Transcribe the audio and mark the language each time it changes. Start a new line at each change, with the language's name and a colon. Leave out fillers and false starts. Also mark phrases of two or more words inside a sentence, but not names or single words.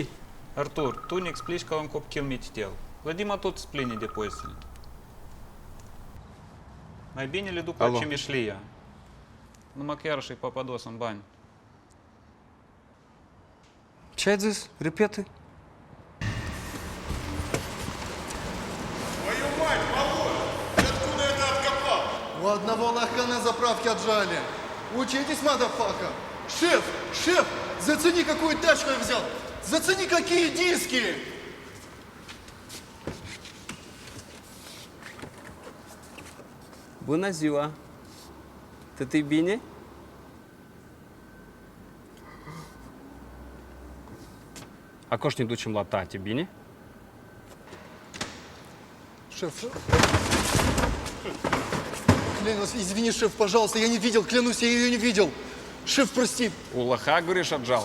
Romanian: Artur, tu ne explici ca un copil mititel. La Dima tot îți pline depozitele. Mai bine le duc la Cimeșlia. Numai că iarăși e papados în bani. Ce ai zis? Repete.
Russian: Твою мать, Володь! Ты откуда это откопал? У одного лоха на заправке отжали. Учитесь, мадафака. Шеф, шеф, зацени, какую тачку я взял. Зацени, какие диски.
Romanian: Bună ziua! Totul bine? Acum ne ducem la tati, bine?
Russian: Шеф, клянусь, извини, шеф, пожалуйста, я не видел, клянусь, я ее не видел. Шеф, прости. У лоха, говоришь, отжал?